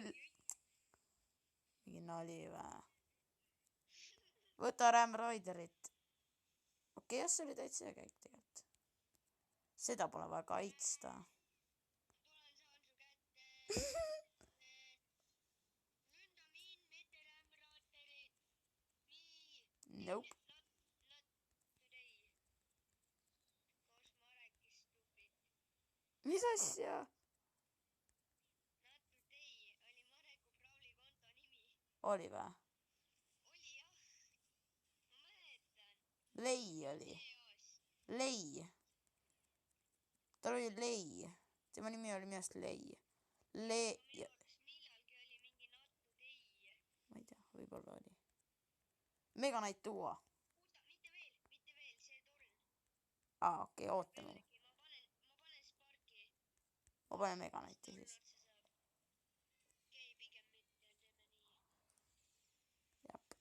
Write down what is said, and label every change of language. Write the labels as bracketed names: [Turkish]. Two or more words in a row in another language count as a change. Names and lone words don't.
[Estonian] Mingi nali või? Võta Ram Raiderit. Okei, see oli täitsa käik tegelikult. Seda pole vaja kaitsta. Tulen saan su kätte. Lünda mind, mitte Ram Raiderit. Nii. [English] Nope. Not today. Koos Marek is stupid. [Estonian] Mis asja? [English] Not today [Estonian] oli Mareku Brawli konto nimi. Oli või? Oli jah. Ma mäletan. Lei oli. Lei. Tal oli Lei. Tema nimi oli minu arust Lei. Minu arust millalgi oli mingi [English] not today. [Estonian] Ma ei tea, võib-olla oli. Mega Knight duo. Oota, mitte veel, see torn. Okei, ootame. Ma panen Sparki. Ma panen Mega Knighti siis. Okei, pigem mitte, teeme nii. Jep.